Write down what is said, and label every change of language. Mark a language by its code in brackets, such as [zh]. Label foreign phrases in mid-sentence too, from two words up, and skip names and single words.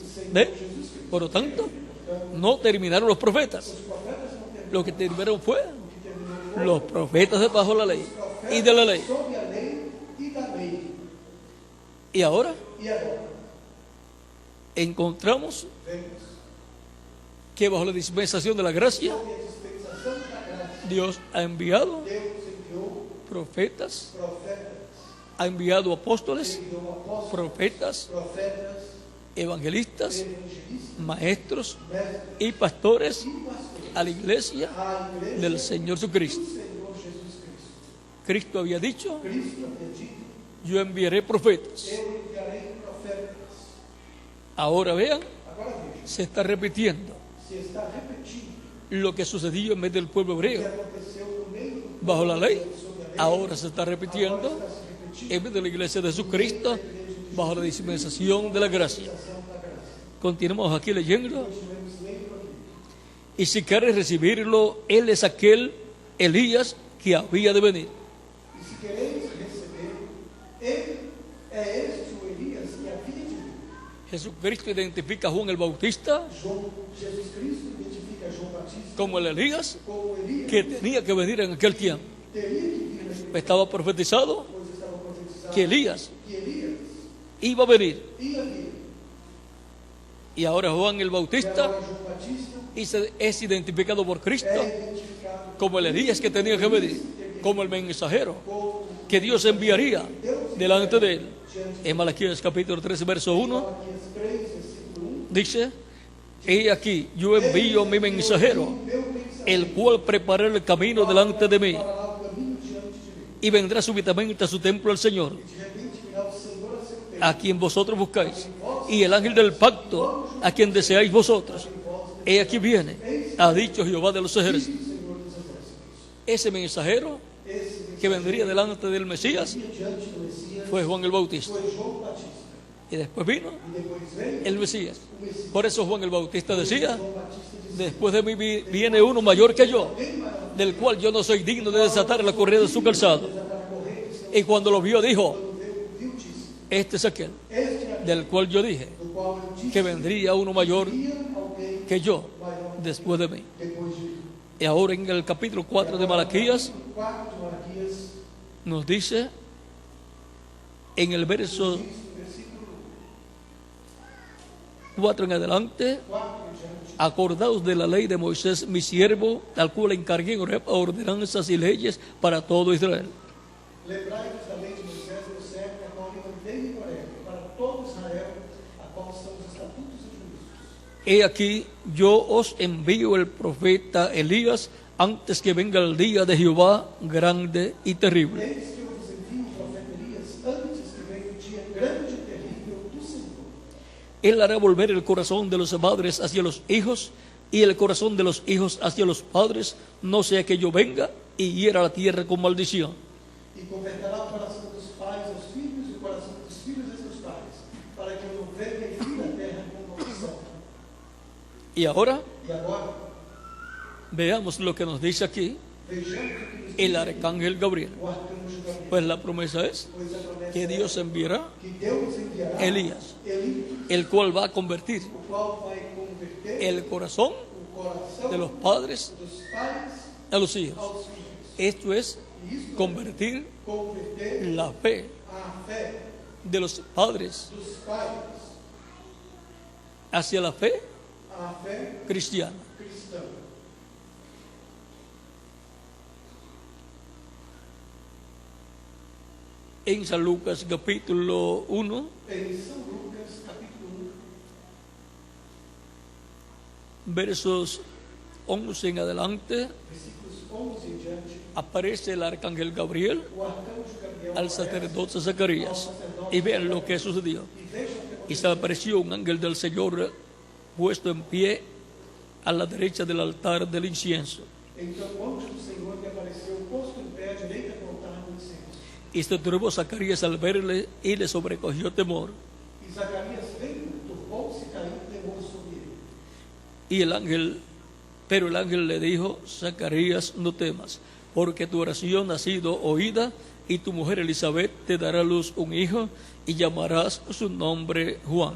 [es] ¿Ve? Por lo tanto, no terminaron los profetas. Lo que terminaron fue los profetas bajo la ley y de la ley. [pt] Sob a lei e da lei. [es] Y ahora [pt] E agora, [es] encontramos [pt] vemos, [es] que bajo la dispensación de la gracia, [pt] sob a dispensação da graça, [es] Dios ha enviado [pt] Deus enviou [es] profetas, [pt] profetas, [es] ha enviado apóstoles, [pt] enviou apóstolos, [es] profetas, [pt] profetas, [es] evangelistas, [pt] evangelistas, [es] maestros [pt] mestres [es] y pastores [pt] e pastores [es] a la iglesia [pt] à igreja [es] del Señor Jesucristo. [pt] do Senhor Jesus Cristo. [es] Cristo había dicho: [pt] Cristo havia dito, [es] yo enviaré profetas. [pt] eu enviarei profetas. [es] Ahora vean, [pt] Agora veja, [es] se está repitiendo [pt] se está repetindo [es] lo que sucedió en medio del pueblo [pt] o que [es] hebreo [pt] aconteceu no meio do [es] bajo la ley. [pt] sob a lei, [es] Ahora se está [pt] agora [es] repitiendo [pt] está se repetindo [es] en medio de la iglesia de Jesucristo bajo la dispensación de la gracia. [pt] a dispensação da graça. [es] Continuamos aquí leyendo. [pt] Continuemos lendo aqui. [es] Y si quieres recibirlo, Él es aquel Elías que había de venir. [pt] E se quereis receber, ele é este o Elias que havia de vir. [es] Jesucristo identifica a Juan el Bautista [pt] Jesus Cristo identifica João Batista [es] como el Elías [pt] como Elias [es] que tenía que venir en aquel tiempo. [pt] teria que vir naquele [es] Estaba profetizado [pt] pois estava profetizado [es] que Elías [pt] que Elias [es] iba a venir. [pt] ia vir. [es] Y ahora Juan el [pt] E [es] Bautista [pt] agora João Batista [es] es identificado por Cristo [pt] é identificado [es] como el Elías que tenía que venir, como el mensajero [pt] como [es] que Dios enviaría delante de él. En Malaquías capítulo 3, verso 1, [pt] Malaquias 3, versículo 1. [es] dice: he aquí, yo envío mi mensajero, [pt] Meu mensageiro [es] el cual preparará el camino delante de mí, [pt] preparará o caminho diante de mim. [es] y vendrá súbitamente a su templo el Señor, [pt] De repente virá o Senhor a seu templo. [es] a quien vosotros buscáis, y el ángel del pacto, a quien deseáis vosotros. He aquí viene, ha dicho Jehová de los ejércitos. [pt] Senhor dos exércitos. [es] Ese mensajero [pt] Esse [es] que vendría delante del Mesías [pt] diante do Messias [es] fue Juan el Bautista. [pt] foi João Batista. [es] Y después vino [pt] E depois veio [es] el Mesías. [pt] o Messias. [es] Por eso Juan el Bautista decía: [pt] João Batista disse: [es] después de mí viene uno mayor que yo, del cual yo no soy digno de desatar la correa de su calzado. Y cuando lo vio dijo: [pt] viu, disse: [es] este es aquel [pt] Este é aquele [es] del cual yo dije [pt] do qual eu disse [es] que vendría uno mayor [pt] que alguém [es] que yo [pt] maior [es] después de mí. [pt] depois de mim. [es] Y ahora en el capítulo 4 de Malaquías [pt] 4 de Malaquias, [es] nos dice en el verso [pt] diz no versículo [es] 4 en adelante: [pt] 4 em diante: [es] acordaos de la ley de Moisés mi siervo, al cual encargué ordenanzas y leyes para todo Israel. [pt] Lembrai-vos da lei de Moisés, meu servo, a qual eu mandei em Horeb, para todo Israel, a qual são os estatutos e juízos. [es] He aquí, yo os envío el profeta Elías antes que venga el día de Jehová grande y terrible. [pt] Eis que eu vos envio o profeta Elias, antes que venha o dia grande e terrível do Senhor. [es] Él hará volver el corazón de los padres hacia los hijos y el corazón de los hijos hacia los padres, no sea que yo venga y hiera la tierra con maldición. [pt] E converterá o coração dos pais aos filhos e o coração dos filhos a seus pais, para que eu não venha e fira a terra com maldição. [es] Y ahora [pt] E agora, [es] veamos lo que nos dice aquí [pt] vejamos o que nos [es] el [pt] diz [es] arcángel Gabriel. [pt] o arcanjo Gabriel. [es] Pues la promesa es [pt] Pois a promessa [es] que Dios enviará [pt] que Deus enviará [es] Elías, [pt] Elias, [es] el cual va a convertir [pt] o qual vai converter [es] el corazón [pt] o coração [es] de los padres [pt] dos pais [es] a los hijos. [pt] aos filhos. [es] Esto es [pt] E isto [es] convertir [pt] é converter [es] la fe [pt] a fé [es] de los padres [pt] dos pais [es] hacia la fe [pt] à fé [es] cristiana. [pt] cristã. [es] En San Lucas capítulo 1, [pt] Em São Lucas, capítulo [es] versos 11 en adelante, [pt] 1, versículos 11 em diante, [es] aparece el arcángel Gabriel [pt] o arcanjo Gabriel [es] al [pt] aparece [es] sacerdote Zacarías. Y vean lo que sucedió. [pt] e veja o que [es] Y se apareció un ángel del Señor puesto en pie a la derecha del altar del incienso. [pt] Então o anjo do Senhor lhe apareceu posto em pé à direita do altar do incenso. [es] Y se turbó Zacarías al verle y le sobrecogió temor. [pt] E Zacarias veio, turbou-se e caiu temor sobre ele. [es] Y pero el ángel le dijo: Zacarías, no temas, porque tu oración ha sido oída, y tu mujer Elizabeth te dará a luz un hijo y llamarás su nombre Juan.